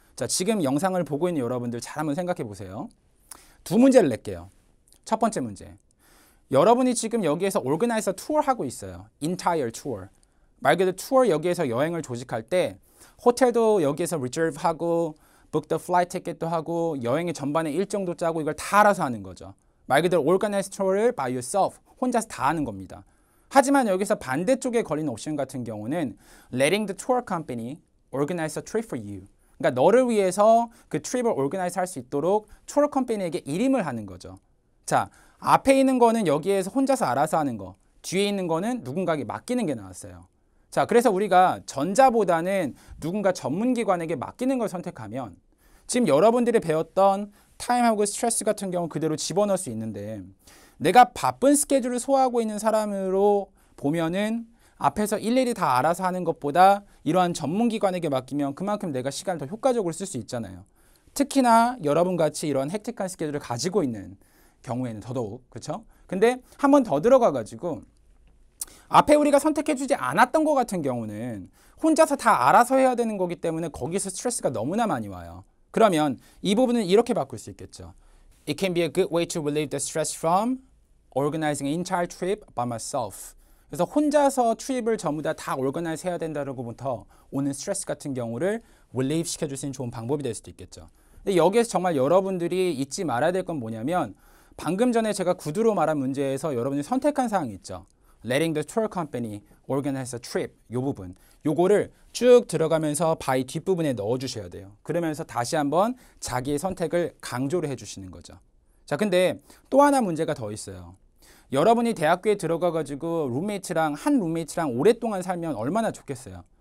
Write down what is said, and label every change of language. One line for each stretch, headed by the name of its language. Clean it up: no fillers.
Korean: 자, 지금 영상을 보고 있는 여러분들 잘 한번 생각해 보세요. 두 문제를 낼게요. 첫 번째 문제. 여러분이 지금 여기에서 organizer tour 하고 있어요.
English: entire tour.
Korean: 말 그대로 tour 여기에서 여행을 조직할 때 호텔도 여기에서 reserve 하고
English: book the flight ticket
Korean: 도 하고 여행의 전반의 일정도 짜고 이걸 다 알아서 하는 거죠. 말 그대로
English: organize tour를 by yourself.
Korean: 혼자서 다 하는 겁니다. 하지만 여기서 반대쪽에 걸린 옵션 같은 경우는
English: letting the tour company organize a trip for you.
Korean: 그러니까 너를 위해서 그 트립을 organize 할 수 있도록 투어 컴퍼니에게 일임을 하는 거죠. 자, 앞에 있는 거는 여기에서 혼자서 알아서 하는 거, 뒤에 있는 거는 누군가에게 맡기는 게 나왔어요. 자, 그래서 우리가 전자보다는 누군가 전문기관에게 맡기는 걸 선택하면 지금 여러분들이 배웠던 타임하고 스트레스 같은 경우 그대로 집어넣을 수 있는데 내가 바쁜 스케줄을 소화하고 있는 사람으로 보면은 앞에서 일일이 다 알아서 하는 것보다 이러한 전문기관에게 맡기면 그만큼 내가 시간을 더 효과적으로 쓸 수 있잖아요. 특히나 여러분같이 이런 헥틱한 스케줄을 가지고 있는 경우에는 더더욱. 그렇죠? 근데 한 번 더 들어가가지고 앞에 우리가 선택해주지 않았던 것 같은 경우는 혼자서 다 알아서 해야 되는 거기 때문에 거기서 스트레스가 너무나 많이 와요. 그러면 이 부분은 이렇게 바꿀 수 있겠죠.
English: It can be a good way to relieve the stress from organizing an entire trip by myself.
Korean: 그래서 혼자서 트립을 전부 다 organize 해야 된다로부터 오는 스트레스 같은 경우를 relieve 시켜줄 수 있는 좋은 방법이 될 수도 있겠죠. 근데 여기에서 정말 여러분들이 잊지 말아야 될 건 뭐냐면 방금 전에 제가 구두로 말한 문제에서 여러분이 선택한 사항이 있죠.
English: Letting the tour company organize a trip.
Korean: 요 부분. 요거를 쭉 들어가면서 by 뒷부분에 넣어주셔야 돼요. 그러면서 다시 한번 자기의 선택을 강조를 해주시는 거죠. 자, 근데 또 하나 문제가 더 있어요. 여러분이 대학교에 들어가가지고 한 룸메이트랑 오랫동안 살면 얼마나 좋겠어요.